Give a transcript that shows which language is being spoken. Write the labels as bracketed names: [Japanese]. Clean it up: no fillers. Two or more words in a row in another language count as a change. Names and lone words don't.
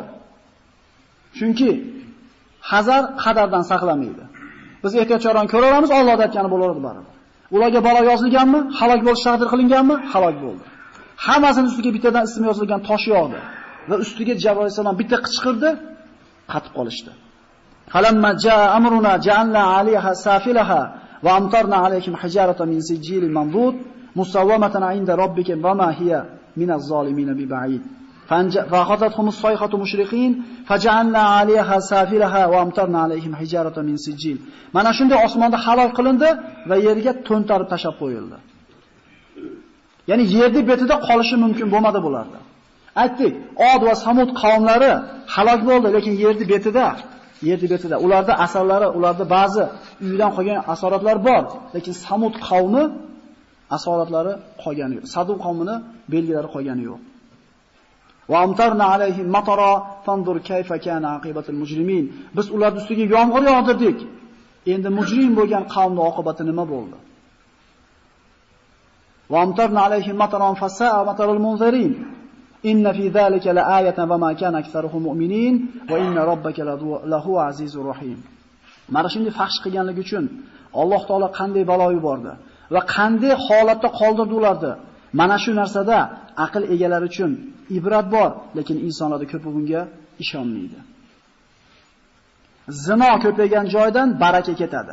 [Uzbek] Chunki hazar qadardan saqlamaydi. Biz ehtiyotchoran ko'ramiz, Alloh aytgani bo'laveradi baribir. Ularga balo yozilganmi? Halok bo'lish taqdir qilinganmi? Halok bo'ldi. Hammasining ustiga bittadan ismi yozilgan tosh yog'di va ustiga Jibril alayhisalom bitta qichqirdi, qatib qolishdi. [Arabic] فلما جاء أمرنا جعلنا عاليها سافلها وأمطرنا عليهم حجارة من سجيل منضود مسومة عند ربك وما هي من الظالمين ببعيد. فأخذتهم الصيحة مشرقين فجعلنا عليها سافلها وامطرنا عليهم حجارة من سجيل. [Uzbek] Mana shunday osmonda halok qilindi va yerga to'ntarib tashab qo'yildi. Ya'ni yerning betida qolishi mumkin bo'lmadi bularda. Aytdik, Od va Samud qavmlari halok bo'ldi, lekin yerning betida ularda asarlari, ularda ba'zi uydan qolgan asoratlar bor, lekin Samud qavmi asoratlari qolgani yo'q. Sadum qavmini belgilari qolgani yo'q. [Arabic] وأمطرنا عليهم مطرا فانظر كيف كان عاقبة المجرمين. [Uzbek] Biz ularning ustiga yomg'ir yog'dirdik. Endi mujrim bo'lgan qavmning oqibati nima bo'ldi? [Arabic] وأمطرنا عليهم مطرا فساء مطر المنذرين. إن في ذلك لآية وما كان أكثرهم مؤمنين وإن ربك لهو العزيز الرحيم. [Uzbek] Mana shunday faxsh qilganligi uchun Alloh taolo qanday balo yubordi va qanday holatda qoldirdi ularni. Mana shu narsada aql egalari uchun ibrat bor, lekin insonlar ko'p bunga ishonmaydi. Zino ko'paygan joydan baraka ketadi.